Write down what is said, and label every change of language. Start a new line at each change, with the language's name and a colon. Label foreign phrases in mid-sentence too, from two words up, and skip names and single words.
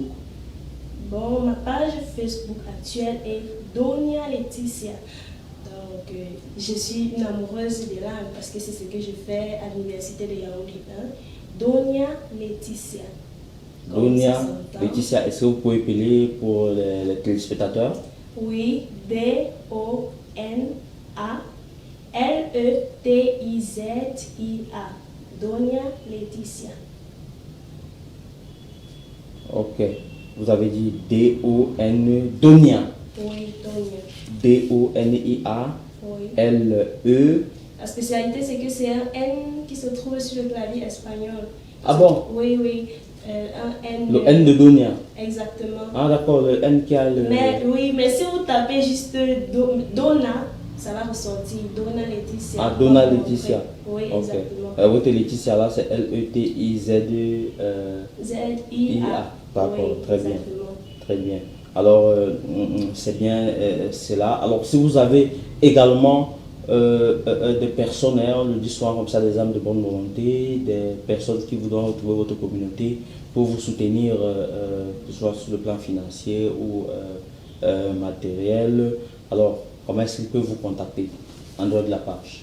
French: Bon, ma page Facebook actuelle est Donia Laetitia. Donc, je suis une amoureuse des langues parce que c'est ce que je fais à l'université de Yaoundé 1. Donia Laetitia. Donia Laetitia, est-ce que vous pouvez appeler pour les téléspectateurs? Oui, D-O-N-A L-E-T-I-Z-I-A. Donia Laetitia. Ok. Vous avez dit D-O-N, Donia. Oui, Donia. D-O-N-I-A Oui. L-E. La spécialité, c'est que c'est un N qui se trouve sur le clavier espagnol. Ah bon? Oui, oui. Un N. Le N de Donia. Exactement. Ah d'accord, le N qui a le... Mais oui, mais si vous tapez juste Dona, ça va ressortir. Dona Laetitia. Ah, Dona Laetitia. Oui, Ok. exactement. Votre Laetitia là, c'est L-E-T-I-Z-I-A. Z-I-A. D'accord, Oui, très bien. exactement. Très bien. Alors, c'est bien, c'est là. Alors, si vous avez également des personnes, le dit souvent comme ça, des âmes de bonne volonté, des personnes qui voudront retrouver votre communauté pour vous soutenir, que ce soit sur le plan financier ou matériel, alors, comment est-ce qu'ils peuvent vous contacter en dehors de la page?